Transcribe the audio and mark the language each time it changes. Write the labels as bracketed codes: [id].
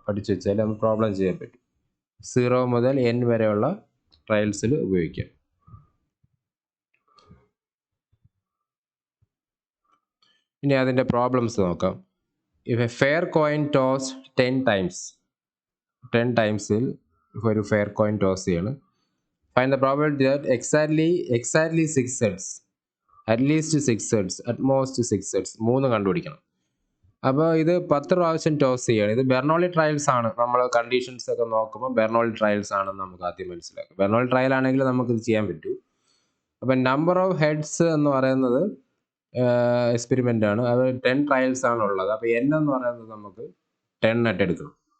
[ml] പഠിച്ചു വെച്ചാൽ നമുക്ക് പ്രോബ്ലം ചെയ്യാൻ പറ്റും. 0 മുതൽ n വരെയുള്ള ട്രയൽസിൽ ഉപയോഗിക്കാം. ഇനി അതിൻ്റെ പ്രോബ്ലംസ് നോക്കാം. [en] if a fair coin toss 10 ടൈംസിൽ [ml] ഒരു ഫെയർ കോയിൻ ടോസ് ചെയ്യണം. [en] find the probability that exactly 6 heads, at least 6 heads, at most 6 heads, [ml] 3 കണ്ടുപിടിക്കണം. അപ്പോൾ ഇത് 10 പ്രാവശ്യം ടോസ് ചെയ്യണം. ഇത് ബെർണോളി ട്രയൽസ് ആണ്. നമ്മൾ കണ്ടീഷൻസ് ഒക്കെ നോക്കുമ്പോൾ ബെർണോളി ട്രയൽസ് ആണെന്ന് നമുക്ക് ആദ്യം മനസ്സിലാക്കാം. ബെർണോളി ട്രയൽ ആണെങ്കിൽ നമുക്കിത് ചെയ്യാൻ പറ്റൂ. അപ്പം നമ്പർ ഓഫ് ഹെഡ്സ് എന്ന് പറയുന്നത് എക്സ്പെരിമെൻ്റ് ആണ്. അത് 10 ട്രയൽസ് ആണ് ഉള്ളത്. അപ്പോൾ n എന്ന് പറയുന്നത് നമുക്ക് 10 ആയിട്ട് എടുക്കണം.